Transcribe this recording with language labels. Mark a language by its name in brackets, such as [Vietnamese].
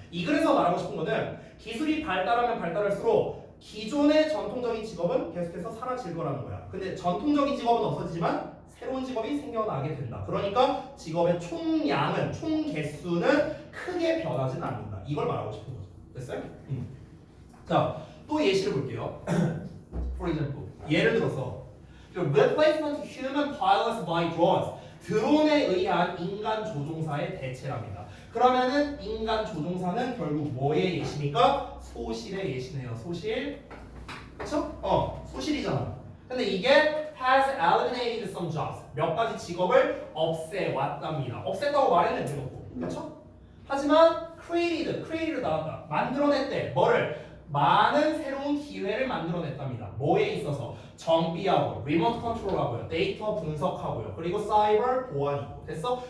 [Korean] 이 글에서 말하고 싶은 거는 기술이 발달하면 발달할수록 기존의 전통적인 직업은 계속해서 사라질 거라는 거야. 근데 전통적인 직업은 없어지지만 새로운 직업이 생겨나게 된다. 그러니까 직업의 총량은, 총 개수는 크게 변하지는 않는다. 이걸 말하고 싶은 거죠. 됐어요? 자, 또 예시를 볼게요. [English] For example, [Korean] 예를 들어서 [English] replacement of human pilots by drones. [Korean] 드론에 의한 인간 조종사의 대체랍니다. 그러면은 인간 조종사는 결국 뭐의 예시니까? 소실의 예시네요. 소실. 그쵸? 소실이잖아. 근데 이게 [English] has eliminated some jobs. [Korean] 몇 가지 직업을 없애왔답니다. 없앴다고 말했네, 대놓고. 그쵸? 하지만 created 나왔다. 만들어냈대. 뭐를? 많은 새로운 기회를 만들어냈답니다. 뭐에 있어서? 정비하고, 리모트 컨트롤하고요, 데이터 분석하고요, 그리고 사이버 보안이고. 됐어?